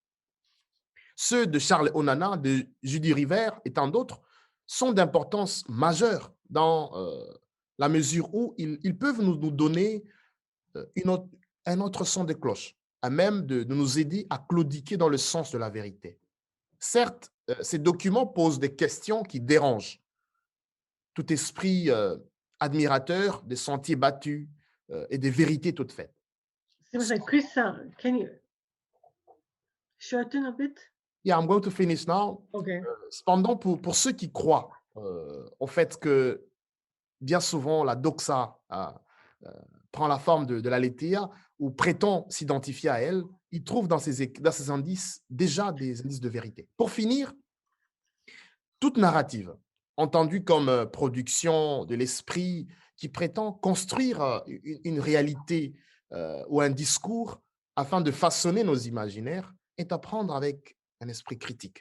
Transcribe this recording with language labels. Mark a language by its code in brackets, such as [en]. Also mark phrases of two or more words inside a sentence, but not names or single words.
[fr] ceux de Charles Onana, de Judy River et tant d'autres, sont d'importance majeure dans la mesure où ils peuvent nous donner un autre son de cloche, à même de nous aider à claudiquer dans le sens de la vérité. Certes, ces documents posent des questions qui dérangent tout esprit admirateur des sentiers battus et des vérités toutes faites. [en] すみません、クリスさん、can you shorten a bit? Yeah, I'm going to finish now. Okay. [fr] Cependant, pour ceux qui croient au fait que bien souvent la doxa prend la forme de la Letéa ou prétend s'identifier à elle, ils trouvent dans ces indices déjà des indices de vérité. Pour finir, toute narrative, entendue comme production de l'esprit qui prétend construire une réalité ou un discours afin de façonner nos imaginaires, est à prendre avec un esprit critique.